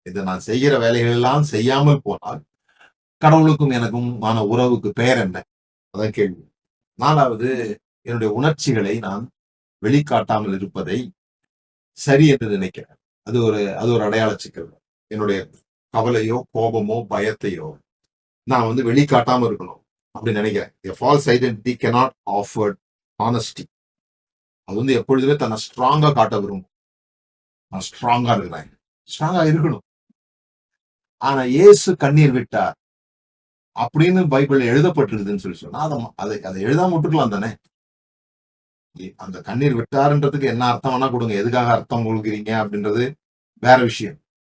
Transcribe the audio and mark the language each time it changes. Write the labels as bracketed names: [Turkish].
[Tamil] இதை நான் செய்கிற வேலைகள் எல்லாம் செய்யாமல் போனால் கடவுளுக்கும் எனக்கும் ஆன உறவுக்கு பெயர் என்ன? அதான் கேள்வி. 4வது, என்னுடைய உணர்ச்சிகளை நான் வெளிக்காட்டாமல் இருப்பதை சரி என்று நினைக்கிறேன். அது ஒரு அடையாள சிக்கல். என்னுடைய கவலையோ, கோபமோ, பயத்தையோ நான் வந்து வெளிக்காட்டாம இருக்கணும் அப்படின்னு நினைக்கிறேன். [English] A false identity cannot offer honesty. [Tamil] அது வந்து எப்பொழுதுமே தன்னை ஸ்ட்ராங்கா காட்ட விரும்பும். நான் ஸ்ட்ராங்கா இருக்கிறேன், ஸ்ட்ராங்கா இருக்கணும். ஆனா இயேசு கண்ணீர் விட்டார் அப்படின்னு பைபிள்ல எழுதப்பட்டிருக்குதுன்னு சொல்லி சொன்னா அதை எழுதாம விட்டுக்கலாம் தானே? அந்த கண்ணீர் விட்டாருன்றதுக்கு என்ன அர்த்தம் வேணா கொடுங்க, எதுக்காக அர்த்தம் கொடுக்குறீங்க அப்படின்றது வேற விஷயம்.